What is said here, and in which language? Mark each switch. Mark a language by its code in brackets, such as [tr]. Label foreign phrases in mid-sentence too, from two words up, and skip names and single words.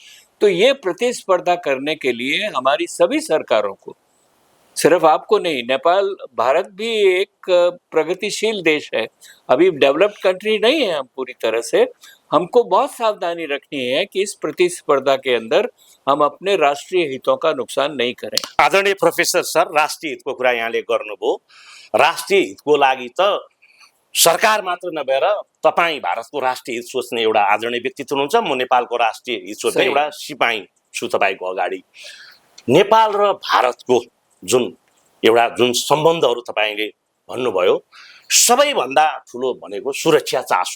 [hi] तो ये प्रतिस्पर्धा करने के लिए हमारी सभी सरकारों को, सिर्फ आपको नहीं, नेपाल, भारत भी एक प्रगतिशील देश है, अभी [en] developed country [hi] नहीं है हम पूरी तरह से। हमको बहुत सावधानी रखनी है कि इस प्रतिस्पर्धा के अंदर हम अपने राष्ट्रीय हितों का नुकसान नहीं करें। [ne] आदरणीय प्रोफेसर सर, राष्ट्रिय हितको कुरा यहाँले गर्नुभयो। राष्ट्रिय हितको लागि त सरकार मात्र नभएर तपाईँ भारतको राष्ट्रिय हित सोच्ने एउटा आदरणीय व्यक्तित्व हुनुहुन्छ। म नेपालको राष्ट्रिय हित सोच्ने सही। एउटा सिपाही छु तपाईँको अगाडि। नेपाल र भारतको जुन सम्बन्धहरू तपाईँले भन्नुभयो, सबैभन्दा ठुलो भनेको सुरक्षा चासो।